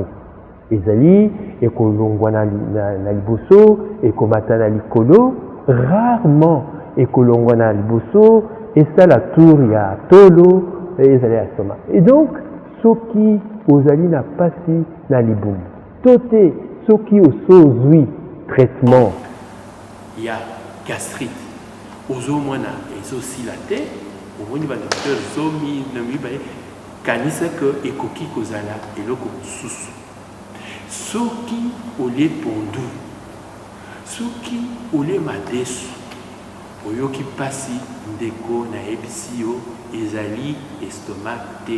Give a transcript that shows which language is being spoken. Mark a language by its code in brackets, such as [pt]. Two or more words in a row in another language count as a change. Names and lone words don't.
[ln] Ezali ekolongwa na liboso, ekomata na likolo, rarement ekolongwa na liboso, esala tour ya tolo, ezali ya estomac. [fr] Et donc, [ln] soki ozali na pasi na libumu, tote soki osozwi traitement. [fr] Il y a gastrite. [ln] Ozo mwana ezosila te, omoni ba docteur zomi na mibaye kanisa que ekoki kozala eloko mosusu. Soki olie pondu, soki olie madesu, oyoki pasi ndeko na ebisi yo ezali estomac te.